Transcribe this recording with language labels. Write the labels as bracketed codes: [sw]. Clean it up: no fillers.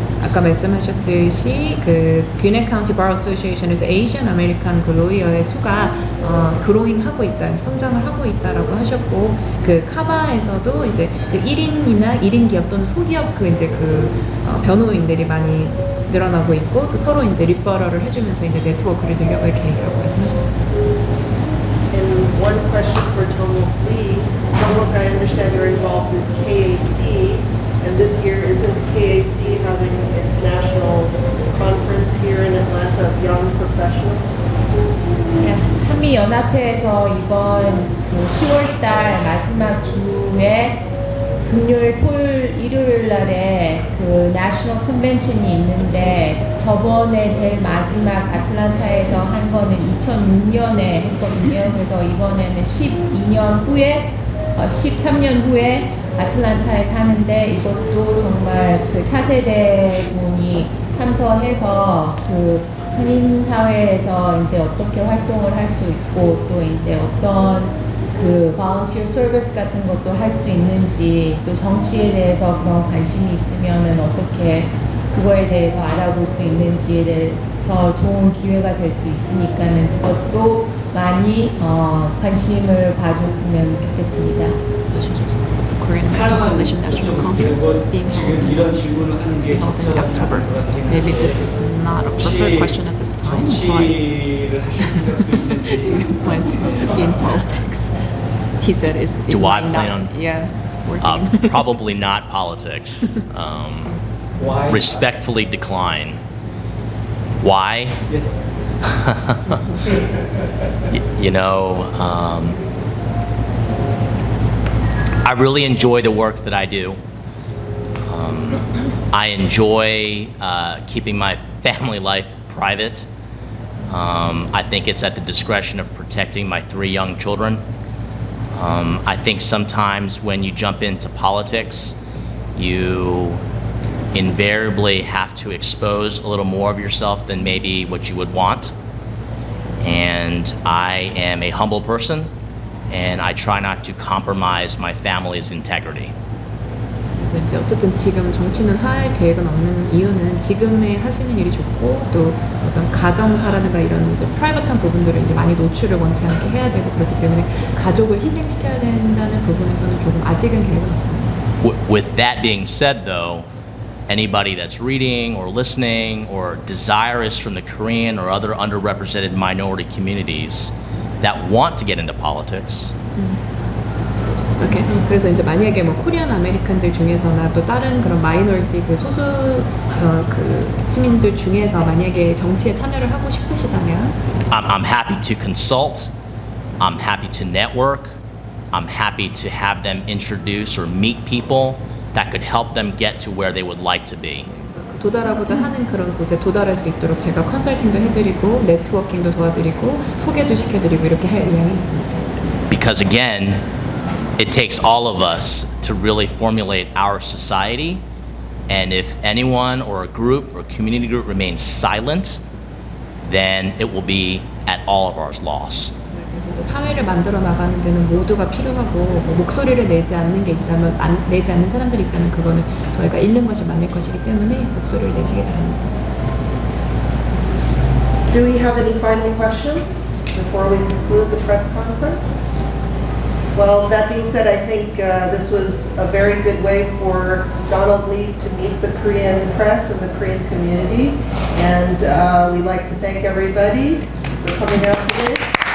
[ko] 아까 말씀하셨듯이 그 귀넷카운티 bar association에서 에이시안 아메리칸 그 로이어의 수가 그로잉하고 있다, 성장을 하고 있다라고 하셨고, 그 카바에서도 이제 그 1인이나 1인 기업 또는 소기업 그 이제 그 변호인들이 많이 늘어나고 있고, 또 서로 이제 리퍼럴을 해주면서 이제 네트워크를 늘려갈 계획이라고 말씀하셨습니다. [en] And one question for Tomok Lee. Tomok, I understand you're involved in KAC, and this year isn't KAC having its national conference here in Atlanta of young professionals? Yes, [ko] 한미연합회에서 이번 그 10월달 마지막 주에 금요일, 토요일, 일요일 날에 그 내셔널 컨벤션이 있는데, 저번에 제일 마지막 아틀란타에서 한 거는 2006년에 했거든요. 그래서 이번에는 12년 후에 13년 후에 아틀란타에서 하는데, 이것도 정말 그 차세대 분이 참석해서 그 한인 사회에서 이제 어떻게 활동을 할 수 있고, 또 이제 어떤 그 [en] volunteer service [ko] 같은 것도 할 수 있는지, 또 정치에 대해서 그런 관심이 있으면은 어떻게 그거에 대해서 알아볼 수 있는지에 대해서 좋은 기회가 될 수 있으니까는 그것도 많이 관심을 봐줬으면 좋겠습니다. [en] The Korean American Coalition National Conference being [ko] 지금 이런 질문을 하는 게 [en] held in October. Maybe this is not a appropriate question at this time, but [ko] 정치를 하실 생각도 있는지 [en] do you plan to be in politics? He said, "Is Do I plan on- Yeah, working." Probably not politics. why? Respectfully decline. Why? Yes. You know, I really enjoy the work that I do. I enjoy keeping my family life private. I think it's at the discretion of protecting my 3 young children. I think sometimes when you jump into politics, you invariably have to expose a little more of yourself than maybe what you would want. And I am a humble person, and I try not to compromise my family's integrity. [ko] 그래서 이제 어쨌든 지금 정치는 할 계획은 없는 이유는 지금에 하시는 일이 좋고, 또 어떤 가정사라든가 이런 이제 프라이버한 부분들을 이제 많이 노출을 원치 않게 해야 되고, 그렇기 때문에 가족을 희생시켜야 된다는 부분에서는 조금 아직은 계획은 없습니다. [en] With that being said, though, anybody that's reading or listening or desirous from the Korean or other underrepresented minority communities that want to get into politics. [ko] 이렇게 그래서 이제 만약에 뭐 코리안 아메리칸들 중에서나 또 다른 그런 마이너리티 그 소수 그 시민들 중에서 만약에 정치에 참여를 하고 싶으시다면, [en] I'm happy to consult. I'm happy to network. I'm happy to have them introduce or meet people that could help them get to where they would like to be. [ko] 도달하고자 하는 그런 곳에 도달할 수 있도록 제가 컨설팅도 해드리고 네트워킹도 도와드리고 소개도 시켜드리고 이렇게 할 의향이 있습니다. [en] Because again, it takes all of us to really formulate our society, and if anyone or a group or community group remains silent, then it will be at all of ours lost. [ko] 그래서 이제 사회를 만들어 나가는 데는 모두가 필요하고, 뭐 목소리를 내지 않는 게 있다면, 내지 않는 사람들이 있다면 그거는 저희가 잃는 것이 많을 것이기 때문에 목소리를 내시기 바랍니다. [en] Do we have any final questions before we conclude the press conference? Well, that being said, I think this was a very good way for Donald Lee to meet the Korean press and the Korean community, and we'd like to thank everybody for coming out today.